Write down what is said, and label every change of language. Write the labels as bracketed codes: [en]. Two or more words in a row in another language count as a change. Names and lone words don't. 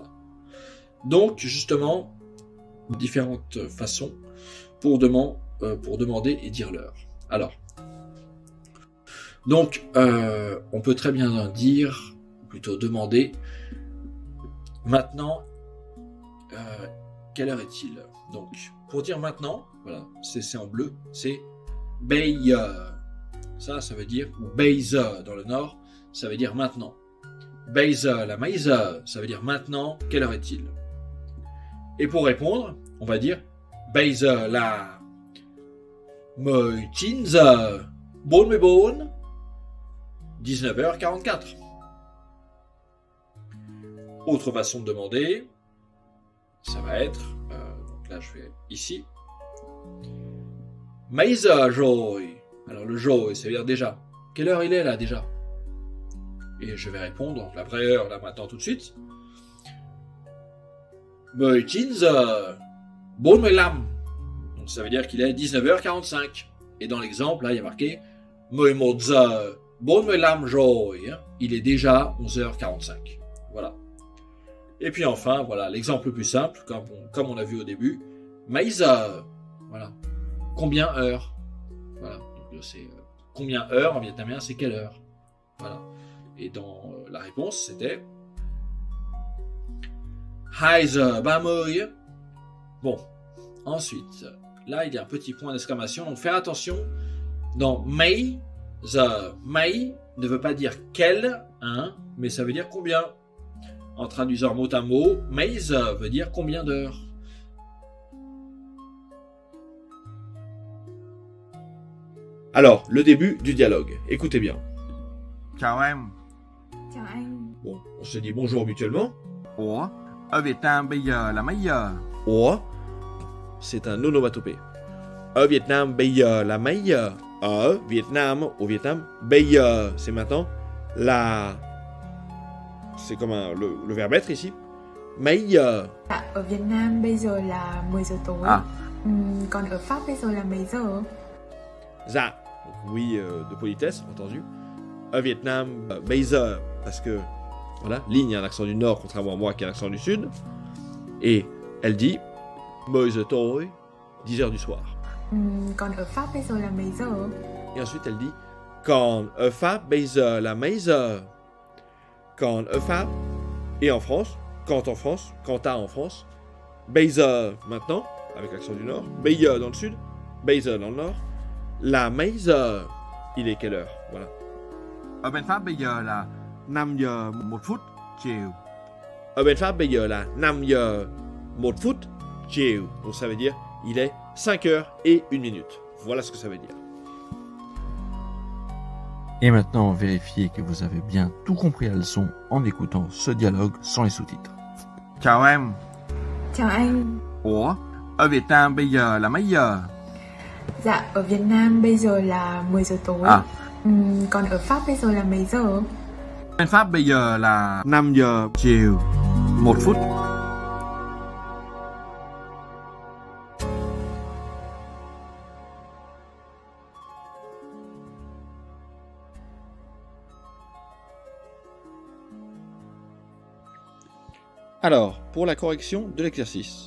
[fr] Donc, justement, différentes façons pour demander et dire l'heure. Alors, donc, on peut très bien dire, ou plutôt demander, maintenant, quelle heure est-il? Donc, pour dire maintenant, voilà, c'est en bleu, c'est [vi] bây giờ. [fr] Ça veut dire, ou [vi] bây giờ [fr] dans le nord, ça veut dire maintenant. [vi] Bây giờ là mấy giờ, [fr] ça veut dire maintenant, quelle heure est-il? Et pour répondre, on va dire [vi] bây giờ là 19 giờ 44, [fr] 19h44. Autre façon de demander, ça va être, donc là je vais ici, [vi] mấy giờ rồi. [fr] Alors le rồi, ça veut dire déjà. Quelle heure il est là déjà? Et je vais répondre, donc la vraie heure là maintenant tout de suite. [vi] 19 giờ 45. [fr] Donc ça veut dire qu'il est 19h45. Et dans l'exemple, là il y a marqué [vi] 11 giờ 45 rồi. [fr] Il est déjà 11h45. Voilà. Et puis enfin, voilà, l'exemple le plus simple, comme on a vu au début, [vi] mấy giờ. [fr] Voilà. Combien heure? Voilà. Donc c'est combien heure en vietnamien, c'est quelle heure? Voilà. Et dans la réponse, c'était 2 giờ 30. Bon. Ensuite, là, il y a un petit point d'exclamation. Donc, faire attention. Dans [vi] mấy giờ, [fr] mấy ne veut pas dire quel, hein, mais ça veut dire combien. En traduisant mot à mot, [vi] mấy giờ [fr] veut dire combien d'heures. Alors, le début du dialogue. Écoutez bien. [vi] Chào em. Chào anh. [fr] Bon, on se dit bonjour mutuellement. [vi] Ủa, ở Việt Nam bây giờ là mấy giờ? Ủa, [fr] c'est un onomatopée. [vi] Ở Việt Nam bây giờ là mấy giờ? Ở Việt Nam, [fr] au Vietnam, [vi] bây giờ, [fr] c'est maintenant. Là, c'est comme le verbe être ici. [vi] Mấy giờ? Dạ, ở Việt Nam bây giờ là 10 giờ tối. Còn ở Pháp bây giờ là mấy giờ? Dạ, [fr] donc oui, de politesse, entendu. [vi] Ở Việt Nam, bây giờ, [fr] parce que, voilà, Linh a un accent du nord, contrairement à moi qui a un accent du sud. Et elle dit [vi] 10 giờ tối, [fr] 10 heures du soir. [vi] Còn ở Pháp bây giờ là mấy giờ? [fr] Et ensuite elle dit [vi] còn ở Pháp bây giờ là mấy giờ? Còn ở Pháp. [fr] Et en France, quand en France, quand à en France. [vi] Bây giờ, [fr] maintenant, avec l'accent du nord. [vi] Bây giờ [fr] dans le sud. [vi] Bây giờ [fr] dans le nord. [vi] Là mấy giờ? [fr] Il est quelle heure? Voilà. [vi] Ở bên Pháp bây giờ là 5 giờ 1 phút chiều. Ở bên Pháp bây giờ là 5 giờ 1 phút chiều. [fr] Donc ça veut dire il est 5h01. Voilà ce que ça veut dire. Et maintenant, vérifiez que vous avez bien tout compris à la leçon en écoutant ce dialogue sans les sous-titres. [vi] Chào em. Chào anh. Ủa, ở Việt Nam bây giờ là mấy giờ? Dạ, ở Việt Nam bây giờ là 10 giờ tối. Còn ở Pháp bây giờ là mấy giờ? Bên Pháp bây giờ là 5 giờ chiều 1 phút. [fr] Alors, pour la correction de l'exercice.